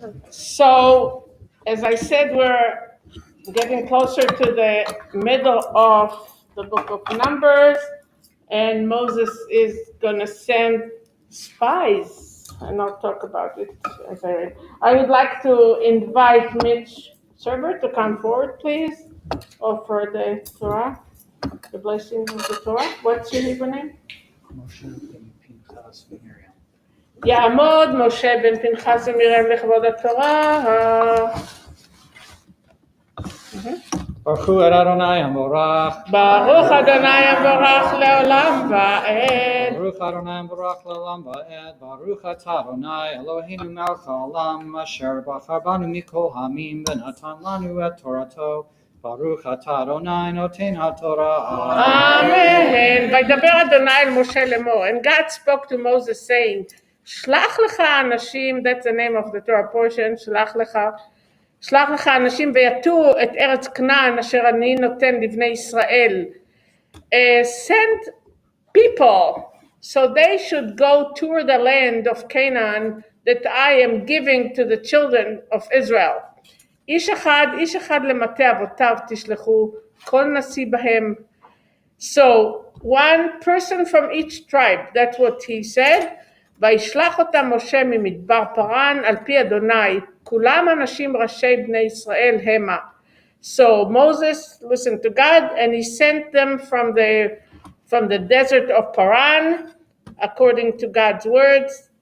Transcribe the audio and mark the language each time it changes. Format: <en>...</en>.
<en>So, as I said, we're getting closer to the middle of the book of Numbers, and Moses is going to send spies, and I'll talk about it as I read. I would like to invite Mitch Serber to come forward, please, offer the Torah, the blessing of the Torah. What's your Hebrew name?</en> <he>Moshe ben Pinchas ben Miriam. יעמוד משה בן פנחס ומרים לכבוד התורה. Baruch hu Adonai Amorach. ברוך אדוני המבורך לעולם ועד. Baruch Adonai Amorach le'olam va'ed. Baruch atah Adonai Eloheinu melech haolam asher bachar banu mikol hamim v'natan lanu et Torato. Baruch atah Adonai noten haTorah. Amen. וידבר אדוני אל משה לאמור.</he> <en>And God spoke to Moses saying,</en> <he>שלח לך אנשים,</he> <en>that's the name of the Torah portion,</en> <he>שלח לך אנשים ויתו את ארץ כנען אשר אני נותן לבני ישראל.</he> <en>Send people so they should go tour the land of Canaan that I am giving to the children of Israel.</en> <he>איש אחד למטה אבותיו תשלחו, כל נשיא בהם.</he> <en>So one person from each tribe, that's what he said.</en> <he>וישלח אותם משה ממדבר פרן על פי אדוני, כולם אנשים ראשי בני ישראל המה.</he> <en>So Moses listened to God and he sent them from the desert of Paran according to God's words.</en>